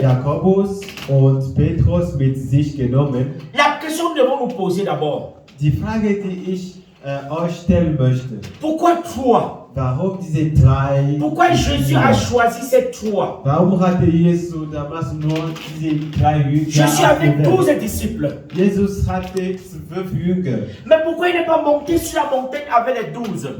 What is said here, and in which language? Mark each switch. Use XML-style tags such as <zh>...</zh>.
<de>Jakobus und Petrus mit sich genommen.</de> <fr>La question que nous devons nous poser d'abord.</fr> <de>Die Frage, die ich euch stellen möchte,</de> <fr>Pourquoi 3?</fr> <de>warum diese drei?</de> <fr>Pourquoi Jésus a choisi ces 3?</fr> <de>Warum hatte Jesus damals nur diese drei Jünger?</de> <fr>Jésus avait</fr> <de>ausgewählt?</de> <fr>12 disciples.</fr> <de>Jesus hatte 12 Jünger.</de> <fr>Mais pourquoi il n'est pas monté sur la montagne avec les 12?</fr>